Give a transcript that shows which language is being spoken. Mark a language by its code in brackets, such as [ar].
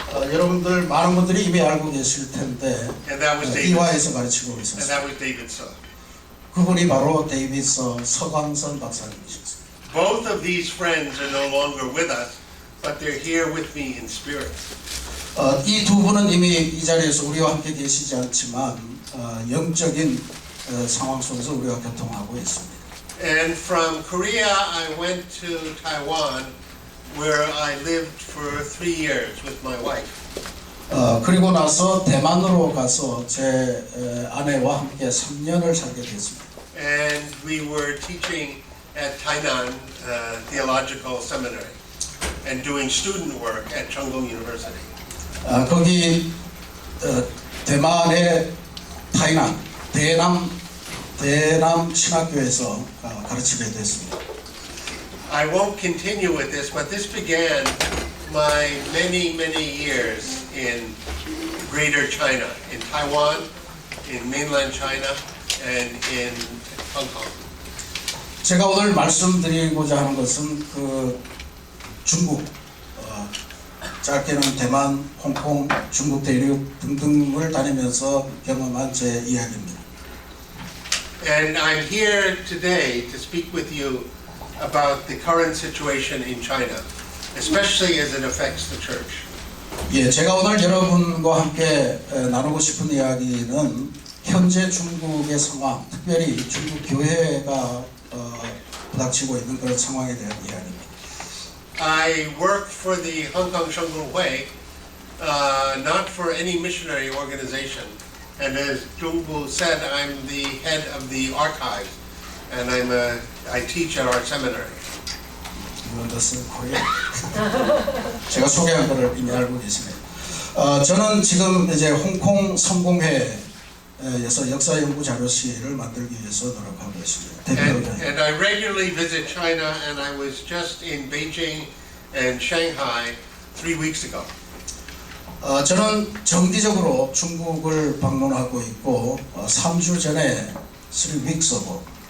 [ko] 여러분들 많은 분들이 이미 알고 계실 텐데 [en] And that was David. [ko] 이화에서 가르치고 [en] And [ko] 있었습니다. [en] that was David Suh. [ko] 그분이 바로 데이비드 서광선 박사님이셨습니다. [en] Both of these friends are no longer with us, but they're here with me in spirit. [ko] 이 두 분은 이미 이 자리에서 우리와 함께 계시지 않지만 영적인 상황 속에서 우리와 교통하고 있습니다. [en] And from Korea, I went to Taiwan, where I lived for 3 years with my wife. 그리고 나서 대만으로 가서 제 아내와 함께 3년을 살게 됐습니다. And we were teaching at Tainan Theological Seminary. and doing student work at Chungung University. [ko] 거기 대만의 타이난 대남 신학교에서 가르치게 됐습니다. [en] I won't continue with this, but this began my many years in Greater China, in Taiwan, in mainland China, and in Hong Kong. [ko] 제가 오늘 말씀드리고자 하는 것은 그 중국, 짧게는 대만, 홍콩, 중국 대륙 등등을 다니면서 경험한 제 이야기입니다. [en] And I'm here today to speak with you about the current situation in China, especially as it affects the church. [ko] 예, 제가 오늘 여러분과 함께 나누고 싶은 이야기는 현재 중국의 상황, 특별히 중국 교회가 부닥치고 있는 그런 상황에 대한 이야기입니다. [en] I work for the Hong Kong Shungu Hui, not for any missionary organization. And as Zhongbu said, I'm the head of the archives, and I teach at our seminary. You understand Korean? [ko] 제가 소개한 거를 이미 알고 계시네요. 저는 지금 이제 홍콩 성공회에서 역사 연구 자료실을 만들기 위해서 노력하고 있습니다. [en] And I regularly visit China, and I was just in Beijing and Shanghai 3 weeks ago. [ko] 저는 정기적으로 중국을 방문하고 있고 3주 전에 [en] 3 weeks ago.